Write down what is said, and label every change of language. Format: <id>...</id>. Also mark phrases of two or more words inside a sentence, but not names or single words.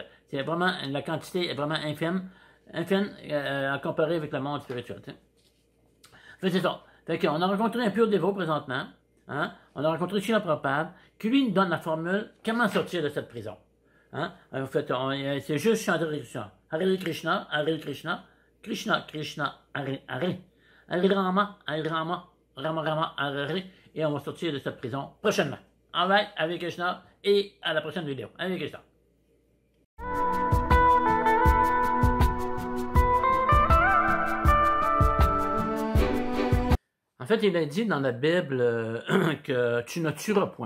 <fr>C'est vraiment, la quantité est vraiment infime à comparer avec le monde spirituel. Fait c'est ça. Fait qu'on a rencontré un pur dévot présentement. Hein? On a rencontré Srila Prabhupada, qui lui nous donne la formule comment sortir de cette prison. Hein? En fait, c'est juste chanter Krishna.</fr> <sa>Hare Krishna, Hare Krishna, Krishna Krishna, Hare Hare. Hare Rama, Hare Rama, Rama Rama, Hare Hare.</sa> <fr>Et on va sortir de cette prison prochainement. Alright, avec Krishna, et à la prochaine vidéo. Avec Krishna. En fait, il est dit dans la Bible que tu ne tueras point.</fr>